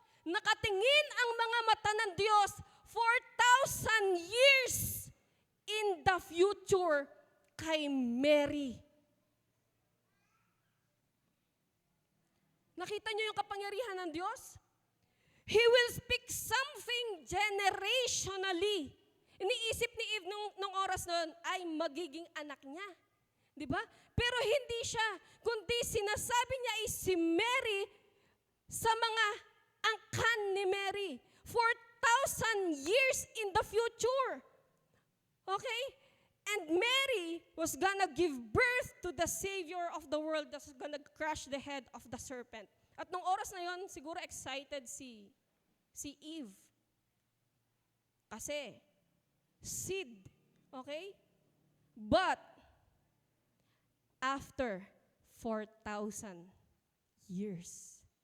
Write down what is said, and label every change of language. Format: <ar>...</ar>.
<tl>Nakatingin ang mga mata ng Diyos</tl> <en>4,000 years in the future</en> <tl>kay Mary. Nakita niyo yung kapangyarihan ng Diyos?</tl> <en>He will speak something generationally.</en> <tl>Iniisip ni Eve nung oras noon ay magiging anak niya. Di ba? Pero hindi siya, kundi sinasabi niya ay si Mary sa mga angkan ni Mary.</tl> <en>4,000 years in the future. Okay? And Mary was gonna give birth to the Savior of the world that's gonna crush the head of the serpent.</en> <tl>At nung oras na yon, siguro excited si Eve. Kasi,</tl> <en>seed. Okay? But, after 4,000 years.</en>